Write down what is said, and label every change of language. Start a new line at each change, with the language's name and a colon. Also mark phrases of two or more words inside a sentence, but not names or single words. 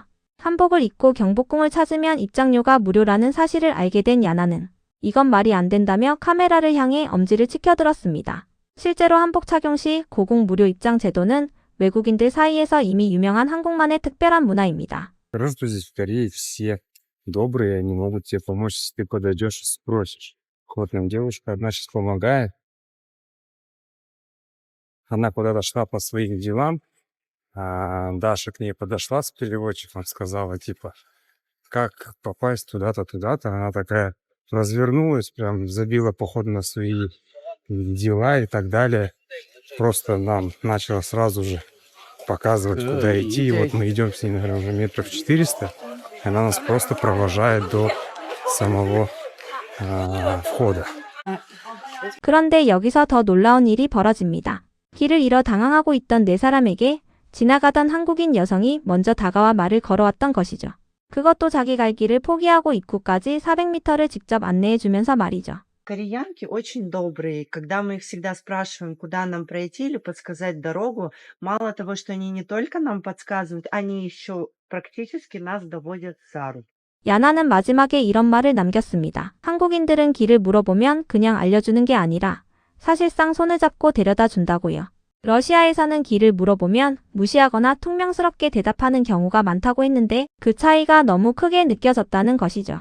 Korean: 한복을 입고 경복궁을 찾으면 입장료가 무료라는 사실을 알게 된 야나는 이건 말이 안 된다며 카메라를 향해 엄지를 치켜들었습니다. 실제로 한복 착용 시 고궁 무료 입장 제도는 외국인들 사이에서 이미 유명한 한국만의 특별한 문화입니다.
Russian: Просто здесь в Корее все добрые, они могут тебе помочь, если ты подойдешь и спросишь. Вот нам девушка одна сейчас помогает. Она куда-то шла по своим делам, а Даша к ней подошла с переводчиком, сказала, типа, как попасть туда-то, туда-то. Она такая развернулась, прям забила походу на свои дела и так далее. Просто нам начала сразу же показывать, куда идти. И вот мы идем с ней, наверное, уже метров 400. И она нас просто провожает до самого входа.
Korean: 그런데 여기서 더 놀라운 일이 벌어집니다. 길을 잃어 당황하고 있던 4사람에게 지나가던 한국인 여성이 먼저 다가와 말을 걸어왔던 것이죠. 그것도 자기 갈 길을 포기하고 입구까지 400m를 직접 안내해주면서 말이죠.
Russian: кореянки очень добрые. Когда мы их всегда спрашиваем, куда нам пройти или подсказать дорогу, мало того, что они не только нам подсказывают, они еще практически нас доводят за руку.
Korean: 야나는 마지막에 이런 말을 남겼습니다. 한국인들은 길을 물어보면 그냥 알려주는 게 아니라 사실상 손을 잡고 데려다 준다고요. 러시아에서는 길을 물어보면 무시하거나 퉁명스럽게 대답하는 경우가 많다고 했는데 그 차이가 너무 크게 느껴졌다는 것이죠.